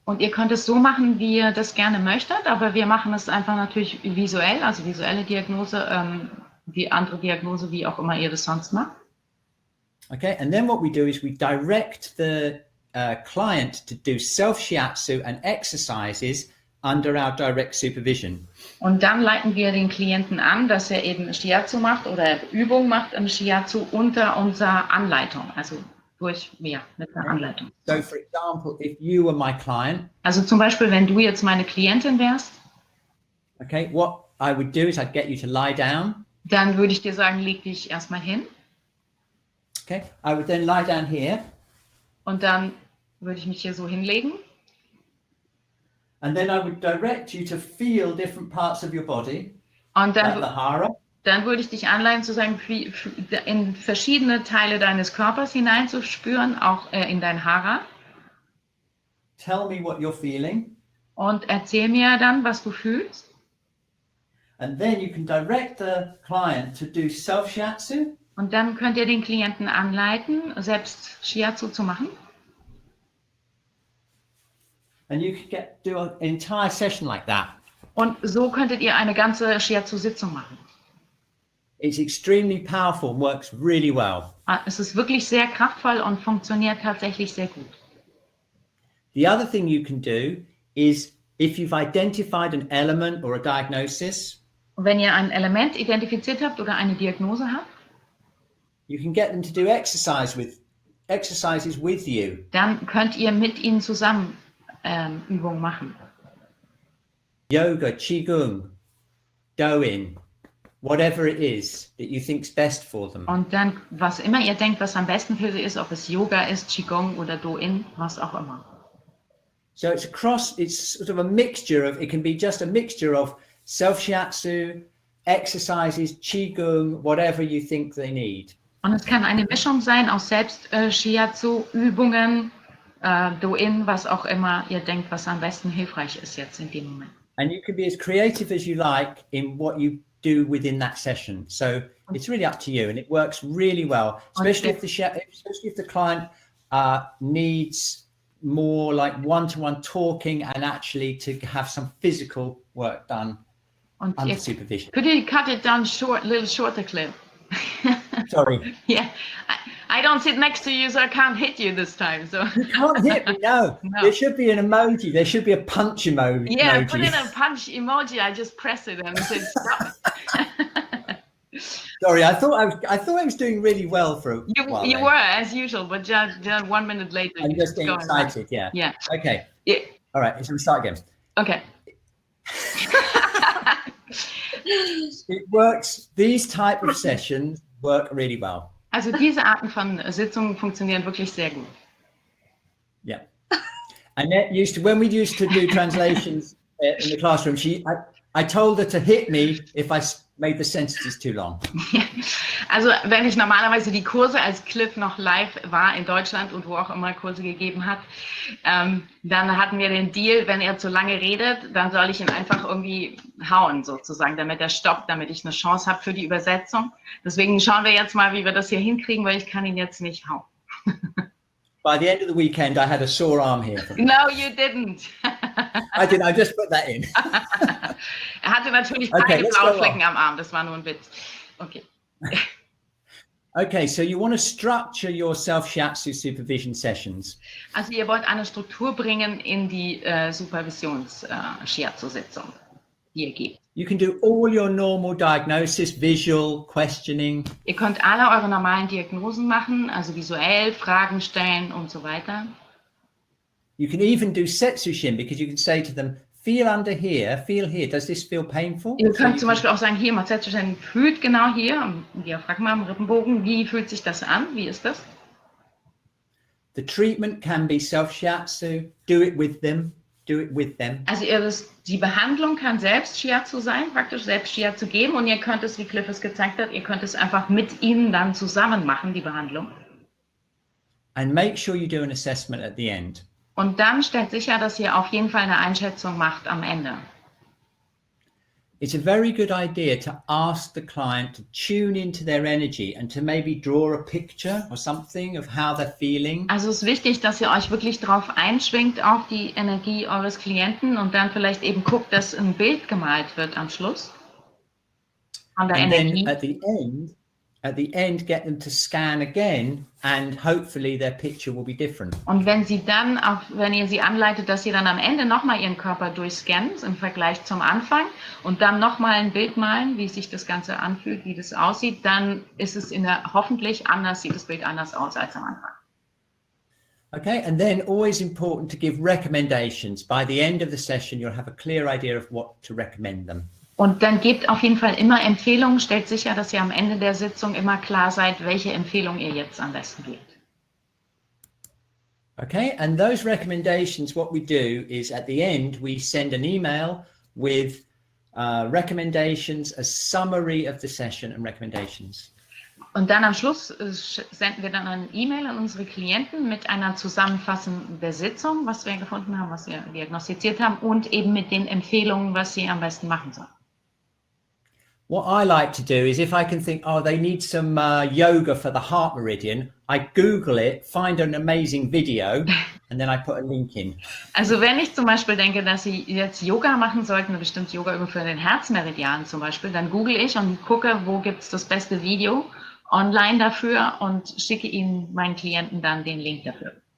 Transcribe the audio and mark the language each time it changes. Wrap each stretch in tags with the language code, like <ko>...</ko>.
<de>Und ihr könnt es so machen, wie ihr das gerne möchtet, aber wir machen es einfach natürlich visuell, also visuelle Diagnose, die andere Diagnose, wie auch immer ihr das sonst macht.</de> <en>Okay, and then what we do is we direct the client to do self-Shiatsu and exercises under our direct supervision.</en> <de>Und dann leiten wir den Klienten an, dass er eben Shiatsu macht oder Übungen macht im Shiatsu unter unserer Anleitung, also mit der Anleitung.</de> <en>So for example, if you were my client,</en> <de>also zum Beispiel, wenn du jetzt meine Klientin wärst,</de> <en>okay, what I would do is I'd get you to lie down.</en> <de>Dann würde ich dir sagen, leg dich erstmal hin.</de> <en>Okay, I would then lie down here.</en> <de>Und dann würde ich mich hier so hinlegen.</de> <en>And then I would direct you to feel different parts of your body,</en> <de>Und</de> <en>like the hara.</en> <de>dann würde ich dich anleiten, sozusagen in verschiedene Teile deines Körpers hineinzuspüren, auch in dein Hara.</de> <en>Tell me what you're feeling.</en> <de>Und erzähl mir dann, was du fühlst.</de> <en>And then you can direct the client to do self-shiatsu.</en> <de>Und dann könnt ihr den Klienten anleiten, selbst Shiatsu zu machen.</de> <en>And you can do an entire session like that.</en> <de>Und so könntet ihr eine ganze Shiatsu-Sitzung machen.</de> <en>It's extremely powerful and works really well.</en> <de>Es ist wirklich sehr kraftvoll und funktioniert tatsächlich sehr gut.</de> <en>The other thing you can do is if you've identified an element or a diagnosis,</en> <de>Und wenn ihr ein Element identifiziert habt oder eine Diagnose habt,</de> <en>you can get them to do exercises with you.</en> <de>dann könnt ihr mit ihnen zusammen Übungen machen.</de> <en>Yoga, Qigong, Douyin, whatever it is that you think's best for them.</en> <de>Und dann, was immer ihr denkt, was am besten für sie ist, ob es Yoga ist, Qigong oder Do-In, was auch immer.</de> <en>So it's sort of a mixture of, it can be just a mixture of self-shiatsu, exercises, Qigong, whatever you think they need.</en> <de>Und es kann eine Mischung sein aus Shiatsu, Übungen, Do-In, was auch immer ihr denkt, was am besten hilfreich ist jetzt in dem Moment.</de> <en>And you can be as creative as you like in what you do within that session. So it's really up to you, and it works really well, especially if the client needs more like one-to-one talking and actually to have some physical work done under supervision. Could you cut it down little shorter, Cliff? Sorry. Yeah, I don't sit next to you, so I can't hit you this time. So you can't hit me. No. There should be an emoji. There should be a punch emoji. Yeah, put in a punch emoji. I just press it and say stop. Sorry, I thought I was doing really well for a while. You were as usual, but just 1 minute later. I'm just getting excited. Yeah. Yeah. Okay. Yeah. All right. So we start again. Okay. It works. These type of sessions work really well.</en> <de>Also diese Arten von Sitzungen funktionieren wirklich sehr gut.</de> <en>Yeah. Annette when we used to do translations in the classroom, I told her to hit me if I made the sentences too long.</en> <de>Also wenn ich normalerweise die Kurse, als Cliff noch live war in Deutschland und wo auch immer Kurse gegeben hat, dann hatten wir den Deal, wenn er zu lange redet, dann soll ich ihn einfach irgendwie hauen sozusagen, damit er stoppt, damit ich eine Chance habe für die Übersetzung. Deswegen schauen wir jetzt mal, wie wir das hier hinkriegen, weil ich kann ihn jetzt nicht hauen.</de> <en>By the end of the weekend, I had a sore arm here. No, you didn't. I didn't. I just put that in.</en> <de>Er hatte natürlich keine blauen Flecken am Arm. Das war nur ein Witz. Okay.</de> <en>Okay, so you want to structure your self-shiatsu supervision sessions.</en> <de>Also ihr wollt eine Struktur bringen in die Supervisions-Shiatsu-Sitzung, die ihr gebt.</de> <en>You can do all your normal diagnosis, visual, questioning.</en> <de>Ihr könnt alle eure normalen Diagnosen machen, also visuell, Fragen stellen und so weiter.</de> <en>You can even do setsushin, because you can say to them, feel under here, feel here. Does this feel painful?</en> <de>Ihr könnt zum Beispiel auch sagen, hier, mal setsushin, fühlt genau hier, am Diaphragma, am Rippenbogen, wie fühlt sich das an? Wie ist das?</de> <en>The treatment can be self-shiatsu, do it with them. Do it with them.</en> <de>Also die Behandlung kann selbst Shiatsu sein, praktisch selbst Shiatsu geben, und ihr könnt es, wie Cliff es gezeigt hat, ihr könnt es einfach mit ihnen dann zusammen machen, die Behandlung.</de> <en>And make sure you do an assessment at the end.</en> <de>Und dann stellt sicher, dass ihr auf jeden Fall eine Einschätzung macht am Ende.</de> <en>It's a very good idea to ask the client to tune into their energy and to maybe draw a picture or something of how they're feeling.</en> <de>Also es ist wichtig, dass ihr euch wirklich darauf einschwingt, auf die Energie eures Klienten, und dann vielleicht eben guckt, dass ein Bild gemalt wird am Schluss von der Energie.</de> <en>Then at the end, get them to scan again, and hopefully their picture will be different.</en> <de>Und wenn sie dann, auch wenn ihr sie anleitet, dass sie dann am Ende nochmal ihren Körper durchscannen im Vergleich zum Anfang und dann nochmal ein Bild malen, wie sich das Ganze anfühlt, wie das aussieht, dann ist es hoffentlich anders, sieht das Bild anders aus als am Anfang.</de> <en>Okay, and then always important to give recommendations. By the end of the session, you'll have a clear idea of what to recommend them.</en> <de>Und dann gebt auf jeden Fall immer Empfehlungen, stellt sicher, dass ihr am Ende der Sitzung immer klar seid, welche Empfehlung ihr jetzt am besten gebt.</de> <en>Okay, and those recommendations, what we do is at the end, we send an email with recommendations, a summary of the session and recommendations.</en> <de>Und dann am Schluss senden wir dann eine E-Mail an unsere Klienten mit einer Zusammenfassung der Sitzung, was wir gefunden haben, was wir diagnostiziert haben und eben mit den Empfehlungen, was sie am besten machen sollen.</de> <en>What I like to do is if I can think, oh, they need some yoga for the heart meridian, I Google it, find an amazing video, and then I put a link in.</en> <de>Also wenn ich zum Beispiel denke, dass Sie jetzt Yoga machen sollten, eine bestimmte Yoga-Übung für den Herzmeridian zum Beispiel, dann google ich und gucke, wo gibt es das beste Video online dafür und schicke Ihnen, meinen Klienten, dann den Link dafür.</de>